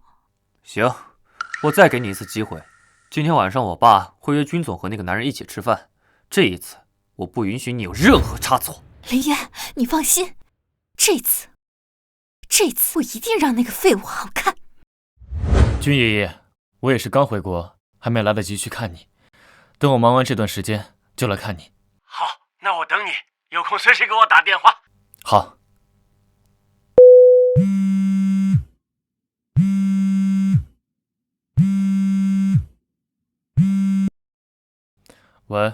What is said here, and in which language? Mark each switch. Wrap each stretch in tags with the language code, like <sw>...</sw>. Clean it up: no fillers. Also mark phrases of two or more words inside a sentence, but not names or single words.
<zh>行，我再给你一次机会。今天晚上我爸会约军总和那个男人一起吃饭，这一次我不允许你有任何差错。林渊，你放心，这次我一定让那个废物好看。军爷爺，我也是剛回國，還沒來得及去看你。等我忙完這段時間就來看你。好，那我等你，有空隨時給我打電話。好。喂。</zh>